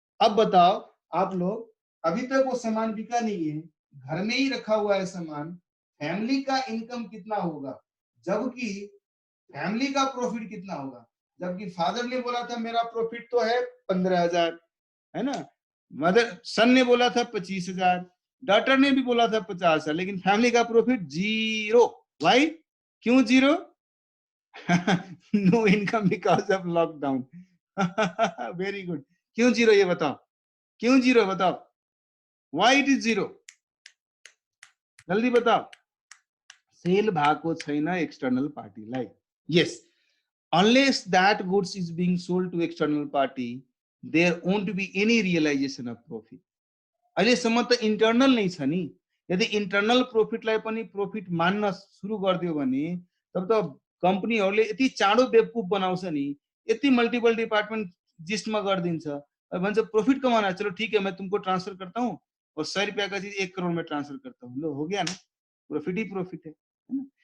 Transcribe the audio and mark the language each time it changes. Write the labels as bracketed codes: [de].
[hi] अब बताओ आप लोग, अभी तक वो सामान बिका नहीं है, घर में ही रखा हुआ है सामान, फैमिली का इनकम कितना होगा, जबकि फैमिली का प्रॉफिट कितना होगा, जबकि फादर ने बोला था मेरा प्रॉफिट तो है 15,000, है ना, मदर सन ने बोला था 25,000, डॉटर ने भी बोला था 50,000, लेकिन फैमिली का प्रॉफिट 0। [en] why, [hi] क्यों 0? [en] No income because of lockdown. [hi] Very good, क्यों 0 ये बताओ, क्यों 0 बताओ, [en] why it is 0, [hi] जल्दी बताओ। [ne] सेल भएको छैन एक्सटर्नल पार्टीलाई, यस, [en] unless that goods is being sold to external party, there won't be any realization of profit। [ne] अहिलेसम्म त इन्टर्नल नै छ नि, यदि इन्टर्नल प्रॉफिटलाई पनि प्रॉफिट मान्न सुरु गरिदियो भने तब त कम्पनीहरूले यति चाँडो बेवकुफ बनाउँछ नि, यति मल्टिपल डिपार्टमेंट जिस्टमा गरिदिन्छ, भन्छ [hi] प्रॉफिट कमाना, चलो ठीक है मैं तुमको ट्रांसफर करता हूँ और 100 रुपया का चीज 1 करोड़ में ट्रांसफर करता हूँ, लो हो गया ना, प्रॉफिट ही प्रॉफिट है ना।